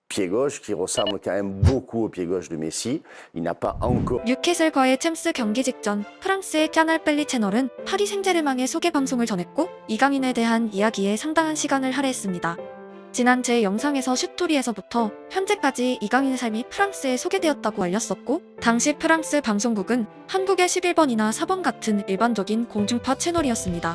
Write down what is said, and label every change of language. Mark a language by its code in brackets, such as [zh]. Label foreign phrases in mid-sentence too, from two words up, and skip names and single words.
[fr] pied gauche qui ressemble quand même beaucoup au pied gauche de Messi. Il n'a pas encore [ko] 뉴캐슬과의 챔스 경기 직전 프랑스의 까날 벨리 채널은 파리 생제르맹의 소개 방송을 전했고 이강인에 대한 이야기에 상당한 시간을 할애했습니다. 지난 제 영상에서 슛토리에서부터 현재까지 이강인의 삶이 프랑스에 소개되었다고 알렸었고 당시 프랑스 방송국은 한국의 11번이나 4번 같은 일반적인 공중파 채널이었습니다.